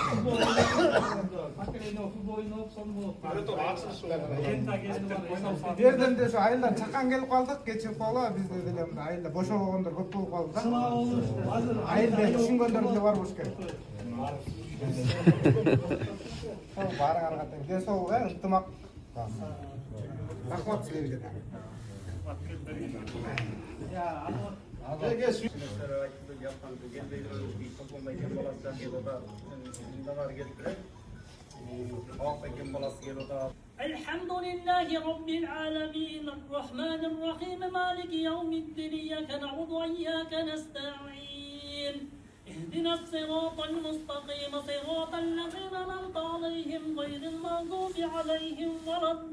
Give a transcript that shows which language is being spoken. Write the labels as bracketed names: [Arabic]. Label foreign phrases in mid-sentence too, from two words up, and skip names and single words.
[Kyrgyz] Берден де айылдан чакан келип калдык, кечирип койгула, бизде деле мындай айылда бошогондор көп болуп калды да. Айылда түшүнгөндөр деле бар болуш керек. Баарыңарга тең ден соолук, ынтымак. Рахмат силерге да. [Arabic] الحمد لله رب العالمين الرحمن الرحيم مالك يوم الدين إياك نعبد وإياك نستعين اهدنا الصراط المستقيم صراط الذين أنعمت عليهم غير المغضوب عليهم ولا